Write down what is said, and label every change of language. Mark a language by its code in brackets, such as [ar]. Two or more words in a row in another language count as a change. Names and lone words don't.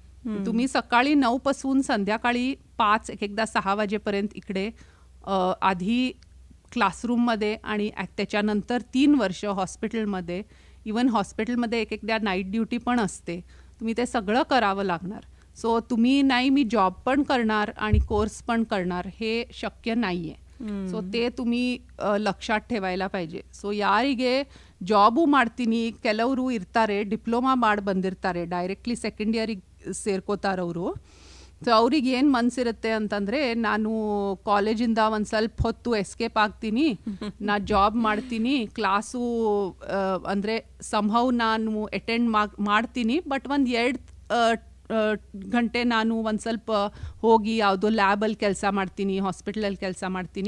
[mr] तुम्ही सकाळी 9 पासून संध्याकाळी 5, एक-एकदा 6 वाजेपर्यंत इकडे आधी क्लासरूममध्ये आणि त्याच्यानंतर 3 वर्ष हॉस्पिटलमध्ये, इवन हॉस्पिटलमध्ये एक-एकदा [en] night duty [mr] पण असते. तुम्ही ते सगळं करावं लागणार. सो तुम्ही नाही मी जॉब पण करणार आणि कोर्स पण करणार, हे शक्य नाही आहे. ಸೊ ते तुम्ही ಲಕ್ಷಾತ್ ठेवायला पाहिजे. [kn] ಸೊ ಯಾರಿಗೆ ಜಾಬು ಮಾಡ್ತೀನಿ, ಕೆಲವರು ಇರ್ತಾರೆ ಡಿಪ್ಲೊಮಾ ಮಾಡಿ ಬಂದಿರ್ತಾರೆ, [en] directly second year-ige [kn] ಸೇರ್ಕೋತಾರವರು. ಸೊ ಅವ್ರಿಗೆ ಏನು ಮನಸ್ಸಿರುತ್ತೆ ಅಂತಂದರೆ, ನಾನು ಕಾಲೇಜಿಂದ ಒಂದು ಸ್ವಲ್ಪ ಹೊತ್ತು ಎಸ್ಕೇಪ್ ಆಗ್ತೀನಿ, ನಾನು ಜಾಬ್ ಮಾಡ್ತೀನಿ, ಕ್ಲಾಸು ಅಂದರೆ ಸಂಹೌ ನಾನು ಅಟೆಂಡ್ ಮಾಡ್ತೀನಿ, ಬಟ್ ಒಂದು 2 ಗಂಟೆ ನಾನು ಒಂದು ಸ್ವಲ್ಪ ಹೋಗಿ ಯಾವುದೋ ಲ್ಯಾಬಲ್ಲಿ ಕೆಲಸ ಮಾಡ್ತೀನಿ, ಹಾಸ್ಪಿಟಲಲ್ಲಿ ಕೆಲಸ ಮಾಡ್ತೀನಿ.